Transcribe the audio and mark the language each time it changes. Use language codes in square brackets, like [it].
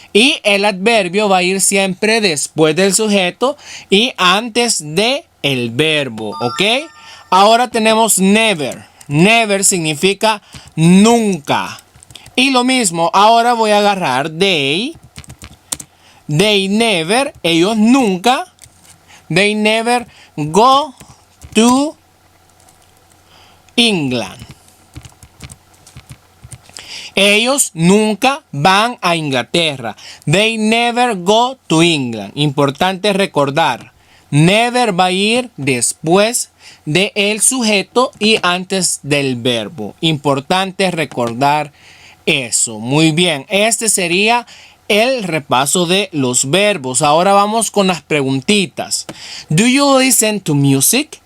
[es] Y el adverbio va a ir siempre después del sujeto y antes de el verbo, ¿ok? Ahora tenemos never. Never significa nunca. Y lo mismo, ahora voy a agarrar they. [en] They never, [es] ellos nunca. [en] They never go to England. [es] Ellos nunca van a Inglaterra. [en] They never go to England. [es] Importante recordar. Never va a ir después del sujeto y antes del verbo. Importante recordar eso. Muy bien. Este sería el repaso de los verbos. Ahora vamos con las preguntitas. [en] Do you listen to music?